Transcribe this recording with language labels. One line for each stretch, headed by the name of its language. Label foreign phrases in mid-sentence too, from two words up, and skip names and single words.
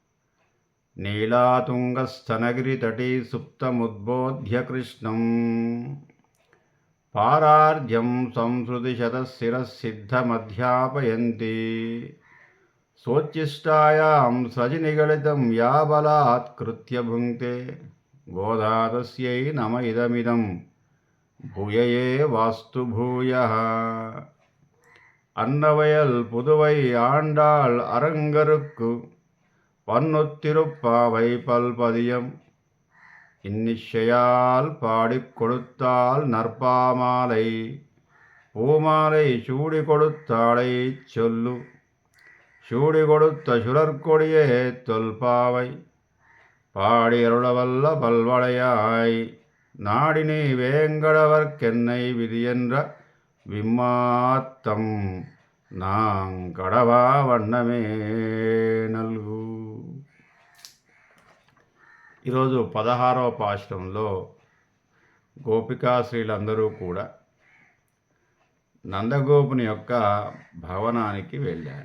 Sanskrit: నీలాతుంగస్తనగిరి తటీ సుప్తముద్బోధ్య కృష్ణం పారార్ధ్యం సంసృతిశతశిరసిద్ధమధ్యాపయంతి సోచ్చిష్టాయాం సజినిగళితం యా బలాత్కృత్య భుంక్తే గోదాతస్యై నమ ఇదమిదం భూయయే వాస్తు భూయః.
Tamil: அன்னவயல் புதுவை ஆண்டாள் அரங்கருக்கு பன்னுத்திருப்பாவை பல்பதியம் இன்னிசையால் பாடிக் கொடுத்தாள் நற்பாமாலை பூமாலை சூடி கொடுத்தாளை சொல்லு சூடி கொடுத்த சுழற்கொடியே தொல்பாவை பாடி அருளவல்ல பல்வளையாய் நாடினி வேங்கடவர்க்கென்னை விதியென்ற இம்மாற்றம் நாங்கடவா வண்ணமே நல்கு.
Telugu: ఈరోజు 16వ పాశురంలో గోపికాశ్రీలందరూ కూడా నందగోపుని యొక్క భవనానికి వెళ్ళారు.